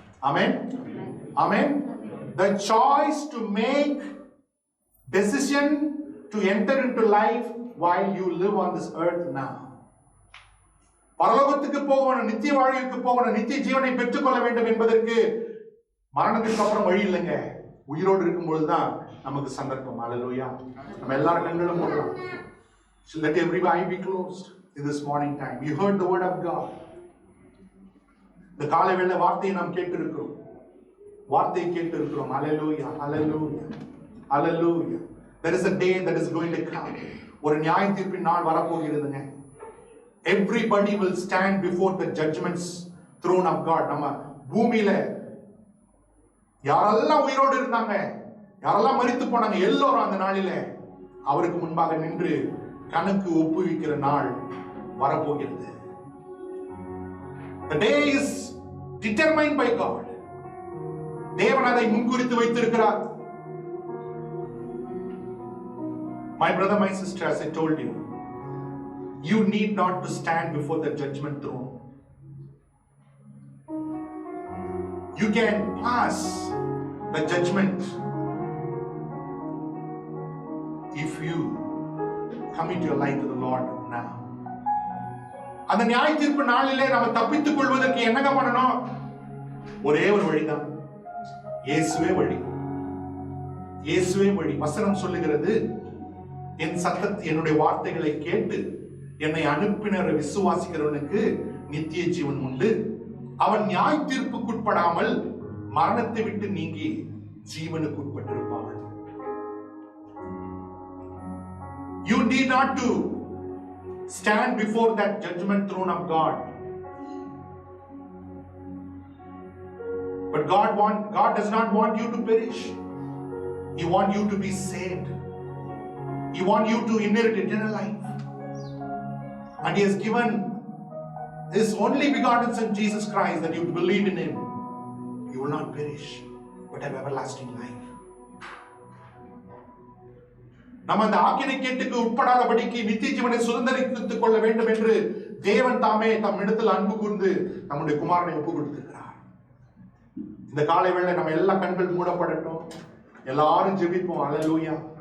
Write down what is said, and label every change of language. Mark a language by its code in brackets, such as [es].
[ta] Amen, amen. [en] The choice to make decision to enter into life while you live on this earth now. [ta] பரலோகத்துக்கு போகணும், நித்திய வாழ்வுக்கு போகணும், நித்திய ஜீவனை பெற்றுக்கொள்ள வேண்டும் என்பதற்கு மரணத்துக்கு அப்புறம் வழி இல்லைங்க. உயிரோடு இருக்கும்பொழுது தான் நமக்கு சந்தர்ப்பம். அல்லேலூயா. நம்ம எல்லாரும் கண்களும் மூடலாம். [en] Let every eye be closed in this morning time. You heard the word of God. [ta] இந்த காலை வேளை வார்த்தையை நாம் கேட்டிருக்கிறோம். வார்த்தையை கேட்டிருக்கிறோம். அல்லேலூயா, அல்லேலூயா, [en] Hallelujah. There is a day that is going to come. [ta] ஒரு நியாய தீர்ப்பின் நாள் வரப்போகிறதுங்க. [en] Everybody will stand before the judgment's throne of God. [ta] நம்ம பூமியில யாரெல்லாம் உயிரோடு இருந்தாங்க, யாரெல்லாம் மரித்து போனாங்க, எல்லோரும் அந்த நாளில அவருக்கு முன்பாக நின்று கணக்கு ஒப்புவிக்கிற நாள் வரப்போகிறது. [en] The day is determined by God. [ta] தேவன் அதை முன்குறித்து வைத்திருக்கிறார். [en] My brother, my sister, as I told you, you need not to stand before the judgment throne. You can pass the judgment if you commit your life to the Lord now. [ta] அந்த நியாய தீர்ப்பு நாளிலே நாம தப்பித்துக் கொள்வதற்கு என்னங்க பண்ணணும்? ஒரே ஒரு வழிதான், இயேசுவே வழி. இயேசுவே வழி. வசனம் சொல்லுகிறது, என் சத்தத்தை, என்னுடைய வார்த்தைகளை கேட்டு என்னை அனுப்பினரை விசுவாசிக்கிறவனுக்கு நித்திய ஜீவன் உண்டு. அவன் நியாய தீர்ப்புக்குட்படாமல் மரணத்தை விட்டு நீங்கி ஜீவனுக்கு உட்பட்டிருப்பான். [en] You need not to stand before that judgment throne of God. But God does not want you to perish. He wants you to be saved. He wants you to inherit eternal life. And He has given His only begotten Son Jesus Christ, that you believe in Him, you will not perish but have everlasting life. [ta] நம்ம அந்த ஆக்கினை கேட்டுக்கு உட்படாதபடிக்கு நித்திய ஜீவனை சுதந்தரித்துக் கொள்ள வேண்டும் என்று தேவன் தாமே தம் இடத்தில் அன்பு கூர்ந்து நம்முடைய குமாரனை ஒப்பு கொடுத்திருக்கிறார். இந்த காலை வேளை நம்ம எல்லா கண்கள் மூடப்படட்டும், எல்லாரும் ஜெபிப்போம். அல்லேலூயா.